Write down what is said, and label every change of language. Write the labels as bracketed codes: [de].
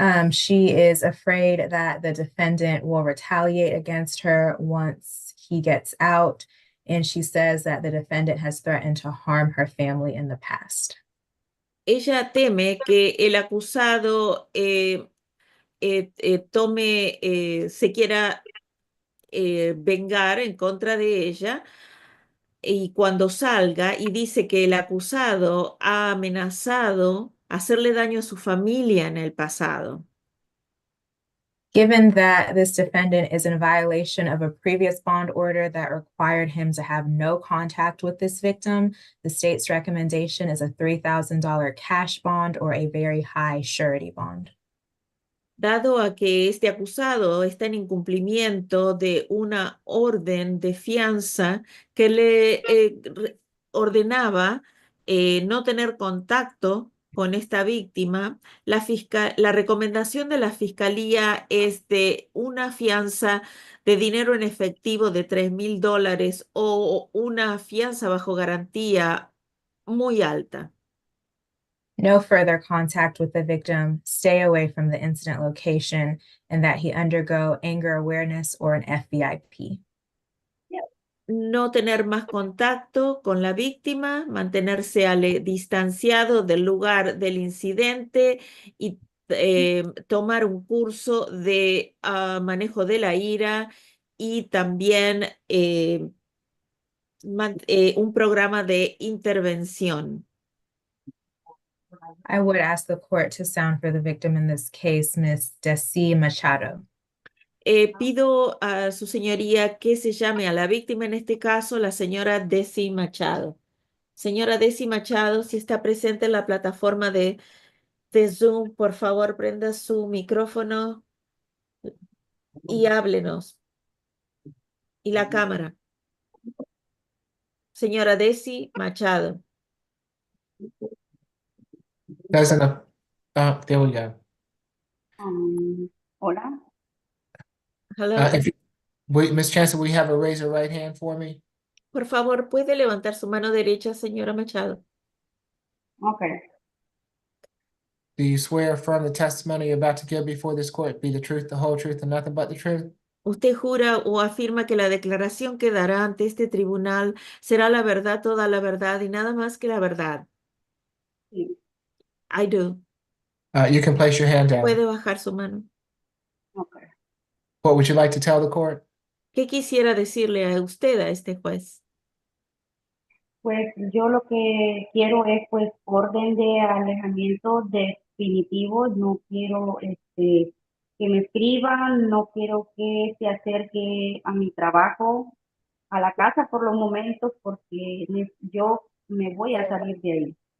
[en] She is afraid that the defendant will retaliate against her once he gets out, and she says that the defendant has threatened to harm her family in the past. [es] Ella teme que el acusado se quiera vengar en contra de ella y cuando salga y dice que el acusado ha amenazado hacerle daño a su familia en el pasado. [en] Given that this defendant is in violation of a previous bond order that required him to have no contact with this victim, the state's recommendation is a $3,000 cash bond or a very high surety bond. [es] Dado a que este acusado está en incumplimiento de una orden de fianza que le ordenaba no tener contacto con esta víctima, la recomendación de la fiscalía es de una fianza de dinero en efectivo de $3,000 o una fianza bajo garantía muy alta. [en] No further contact with the victim, stay away from the incident location, and that he undergo anger awareness or an FVIP. [es] No tener más contacto con la víctima, mantenerse distanciado del lugar del incidente y tomar un curso de manejo de la ira y también un programa de intervención. [en] I would ask the court to sound for the victim in this case, Ms. Desi Machado. [es] Pido a su señoría que se llame a la víctima, en este caso, la señora Desi Machado. Señora Desi Machado, si está presente en la plataforma de Zoom, por favor, prenda su micrófono y háblenos. Y la cámara. Señora Desi Machado. [en] That's enough. There we go. [es] Hola. [en] Hello. Ms. Chancellor, we have a raise your right hand for me. [es] Por favor, ¿puede levantar su mano derecha, señora Machado? [en] Okay. Do you swear or affirm the testimony you're about to give before this court be the truth, the whole truth, and nothing but the truth? [es] ¿Usted jura o afirma que la declaración que dará ante este tribunal será la verdad, toda la verdad y nada más que la verdad? Sí. [en] I do. You can place your hand down. [es] Puede bajar su mano. [en] Okay. What would you like to tell the court? [es] ¿Qué quisiera decirle a usted, a este juez? Pues yo lo que quiero es pues orden de alejamiento definitivo, no quiero que me escriban, no quiero que se acerque a mi trabajo, a la casa por los momentos, porque yo me voy a salir de ahí.